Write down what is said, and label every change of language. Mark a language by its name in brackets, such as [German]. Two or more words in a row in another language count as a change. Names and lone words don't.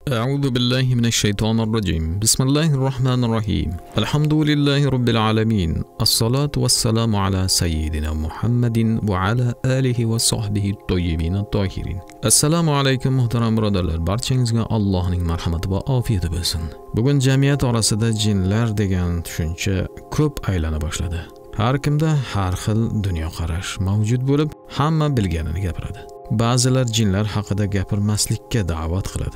[Arabic] أعوذ بالله من الشيطان الرجيم بسم الله الرحمن الرحيم الحمد لله رب العالمين الصلاة والسلام على سيدنا محمد وعلى آله وصحبه الطيبين الطاهرين السلام عليكم [Uzbek] muhtaram birodarlar, barchangizga Allohning marhamati va ofiyati bo'lsin. Bugun jamiyat orasida jinlar degan tushuncha ko'p aylana boshladi. Har kimda har xil dunyoqarash mavjud bo'lib, hamma bilganini gapiradi. Ba'zilar jinlar haqida gapirmaslikka da'vat qiladi.